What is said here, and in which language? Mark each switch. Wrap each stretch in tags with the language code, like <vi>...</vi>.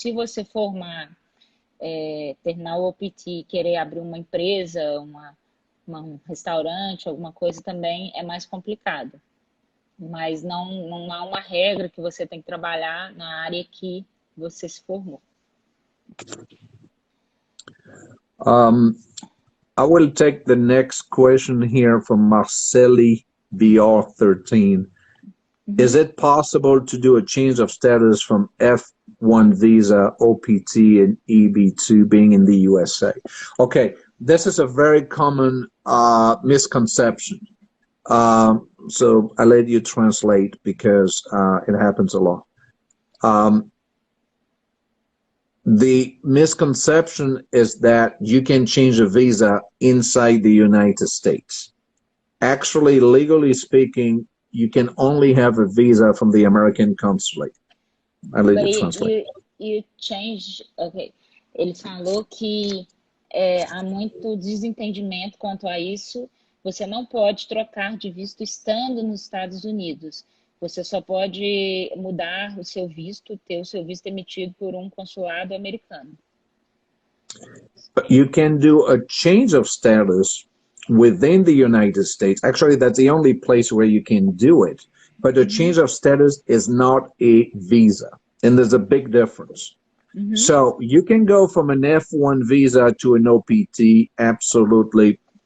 <pt>Se você formar, terminar o OPT e querer abrir uma empresa, um restaurante, alguma coisa, também é mais complicado. Mas não há uma regra que você tem que trabalhar na área que você se formou.</pt> <en>I will take the next question here from Marceli BR13. Is it possible to do a change of status from F1 visa, OPT, and EB2 being in the USA? Okay, this is a very common misconception. So I'll let you translate because it happens a lot. The misconception is that you can change a visa inside the United States. Actually, legally speaking, you can only have a visa from the American consulate. I'll let you translate. You change, okay.</en> <pt>Ele falou que há muito desentendimento quanto a isso. Você não pode trocar de visto estando nos Estados Unidos. Você só pode mudar o seu visto, ter o seu visto emitido por um consulado americano.</pt> <en>But you can do a change of status within the United States. Actually, that's the only place where you can do it. But the change of status is not a visa. And there's a big difference. So you can go from an F1 visa to an OPT, absolutely.</en>